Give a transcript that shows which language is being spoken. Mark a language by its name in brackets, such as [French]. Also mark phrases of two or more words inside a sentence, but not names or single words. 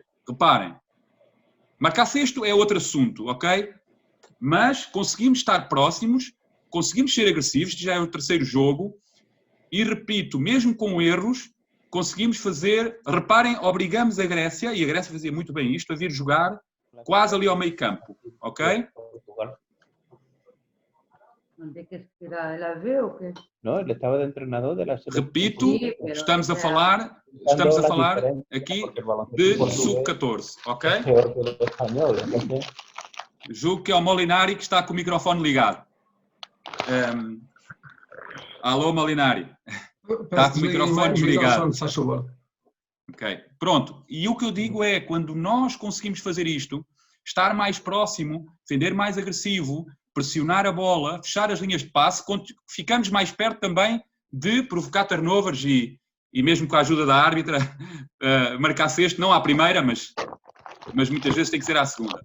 [Portuguese] Reparem, marcar sexto é outro assunto, ok? Mas conseguimos estar próximos, conseguimos ser agressivos, já é o terceiro jogo, e repito, mesmo com erros, conseguimos fazer, reparem, obrigamos a Grécia, e a Grécia fazia muito bem isto, a vir jogar quase ali ao meio campo, ok? [Spanish] ¿No te que esperar el AVE o qué? No, él estaba de entrenador de la selección. [Portuguese] Repito, [Spanish] Sí, pero [Portuguese] estamos a era- falar aqui de sub-14, ok? [Spanish] Es peor que el español, entonces, [Portuguese] Julgo que é o Molinari que está com o microfone ligado. Alô, Molinari. Está com o microfone desligado. Se faz favor. Ok, pronto. E o que eu digo é, quando nós conseguimos fazer isto, estar mais próximo, defender mais agressivo, pressionar a bola, fechar as linhas de passe, ficamos mais perto também de provocar turnovers e mesmo com a ajuda da árbitra, marcar sexto, não à primeira, mas muitas vezes tem que ser à segunda.